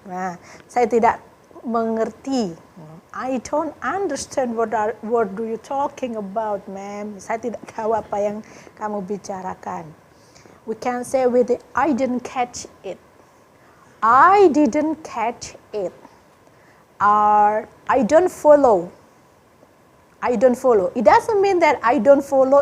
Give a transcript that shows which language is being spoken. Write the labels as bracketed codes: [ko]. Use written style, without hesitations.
[id] Nah, saya tidak mengerti. [en] I don't understand what do you talking about, ma'am. [id] Saya tidak tahu apa yang kamu bicarakan. [en] We can say with it, I didn't catch it. I didn't catch it. Or I don't follow. It doesn't mean that I don't follow.